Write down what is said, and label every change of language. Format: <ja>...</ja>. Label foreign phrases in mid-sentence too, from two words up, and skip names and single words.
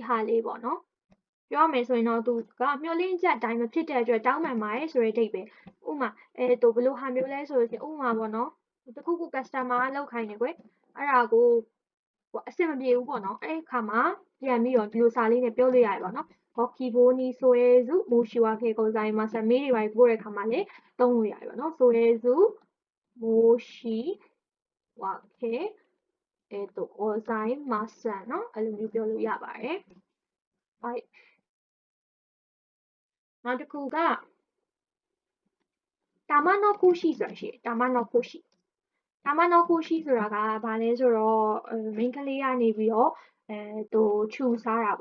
<my>ဟာလေးပေါ့နော်ပြောရမယ်ဆိုရင်တော့သူကမျှော်လင့်ချက်အတိုင်းမဖြစ်တဲ့အတွက်တောင်းပန်ပါတယ်ဆိုတဲ့အဓိပ္ပာယ်ဥပမာသူဘယ်လိုဟာမျိုးလဲဆိုလို့ရှိရင်ဥပမာပေါ့နော်တခုခု customer ကလောက်ခိုင်းတယ်ကွယ်အဲ့ဒါကိုအဆင်မပြေဘူးပေါ့နော်အဲ့ခါမှာပြန်ပြီးတော့ဒီလိုစာလေးနဲ့ပြောလို့ရတယ်ပေါ့နော် Gokiboni ဆိုရဲစု</my> <ja>申し訳ございません</ja> <my>မေးတွေပါပို့တဲ့ခါမှာလည်းသုံးလို့ရတယ်ပေါ့နော်ဆိုရဲစု</my> <ja>申し訳ございません</ja> <my>เนาะအဲ့လိုမျိုးပြောလို့ရပါတယ်はいနောက်တစ်ခုကတာမနောကူရှိဆိုတာရှိတယ်တာမနောကူရှိဆိုတာကဘာလဲဆိုတော့မိန်းကလေးကနေပြီးတော့သူခြူစားတာ</my>